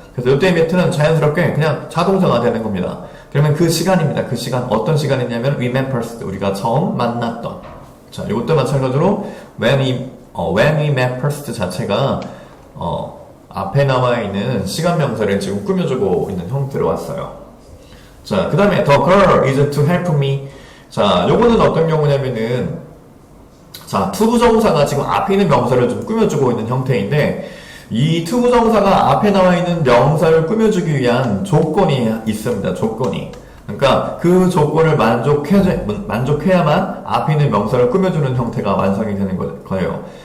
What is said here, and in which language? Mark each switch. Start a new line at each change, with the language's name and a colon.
Korean: 그래서 이때 met는 자연스럽게 그냥 자동사가 되는 겁니다. 그러면 그 시간입니다. 그 시간, 어떤 시간이냐면
English: we met first,
Korean: 우리가 처음 만났던. 자, 이것도 마찬가지로
English: when we met first
Korean: 자체가 앞에 나와 있는 시간 명사를 지금 꾸며주고 있는 형태로 왔어요.
English: 자,
Korean: 그 다음에
English: the girl is to help me.
Korean: 자, 요거는 어떤 경우냐면은, 자, 투부정사가 지금 앞에 있는 명사를 좀 꾸며주고 있는 형태인데, 이 투부정사가 앞에 나와 있는 명사를 꾸며주기 위한 조건이 있습니다. 조건이. 그러니까 그 조건을 만족해야만 앞에 있는 명사를 꾸며주는 형태가 완성이 되는 거예요.